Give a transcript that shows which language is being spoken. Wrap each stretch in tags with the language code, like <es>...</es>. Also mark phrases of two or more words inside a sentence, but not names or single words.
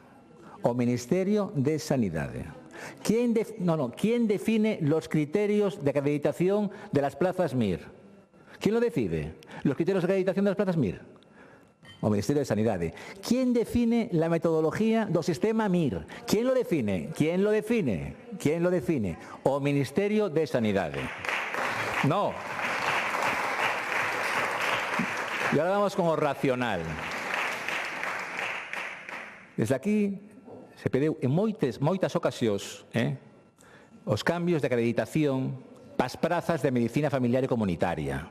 <gl>O Ministerio de Sanidade.</gl> <es>¿Quién define los criterios de acreditación de las plazas MIR? ¿Quién lo decide? ¿Los criterios de acreditación de las plazas MIR?</es> <gl>O Ministerio de Sanidade.</gl> <es>¿Quién define la metodología do sistema MIR? ¿Quién lo define? ¿Quién lo define? ¿Quién lo define?</es> <gl>O Ministerio de Sanidade.</gl> <es>No. Y ahora vamos con</es> <gl>o racional. Desde aquí se pediu en moitas ocasións os cambios de acreditación para as prazas de medicina familiar e comunitaria.</gl>